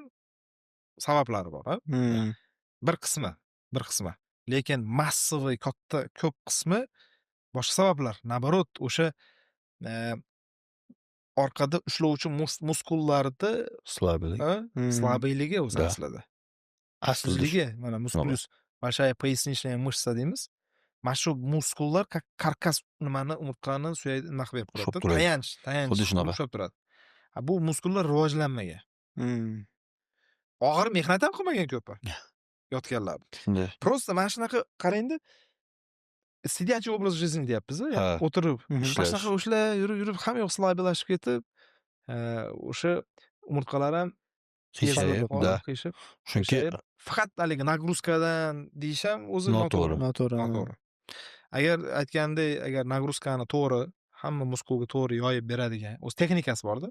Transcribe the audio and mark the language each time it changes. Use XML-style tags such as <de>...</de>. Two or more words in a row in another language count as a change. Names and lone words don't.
<uz>Sabablari bor, Bir qismi. Lekin massiviy katta ko'p qismi boshqa sabablar. Naborot, o'sha orqada ushlovchi muskullarni slabiyligi o'zi aslida. Asligi, mana muskulus,</uz> <ru>большая поясничная мышца deymiz.</ru> <uz>Mana shu muskullar karkas nimani umurtqani nima qilib turadi? Tayanch, ushlab turadi. Bu muskullar rivojlanmagan. Og'ir mehnat ham qilmagan ko'pi. Yotganlar. Просто mana shunaqa qarangda,</uz> <ru>сидячий образ жизни</ru> <uz>deyapmiz, o'tirib, mana shunaqa o'shlar yurib ham yo'q slabilashib ketib, o'sha umurtqalar ham qiyshib. Chunki faqat haligi nagruzkadan deyish ham o'zi noto'g'ri. Agar aytgandek, agar nagruzkani to'g'ri, hamma muskulga to'g'ri yoyib beradigan, o'z texnikasi bor-da.</uz>